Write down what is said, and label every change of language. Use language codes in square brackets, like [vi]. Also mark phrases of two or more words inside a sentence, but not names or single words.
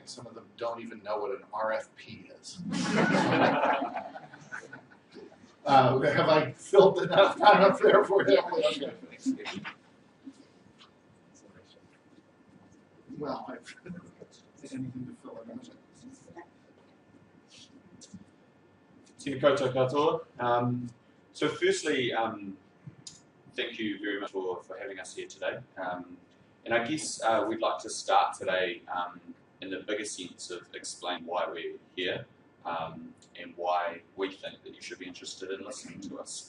[en] Some of them don't even know what an RFP is." Have I filled enough time up there for you? Okay. Well, I've anything to fill it out. [mi] Tēnā koutou katoa. [en] So firstly, thank you very much for having us here today. And I guess we'd like to start today in the bigger sense of explain why we're here and why we think that you should be interested in listening to us.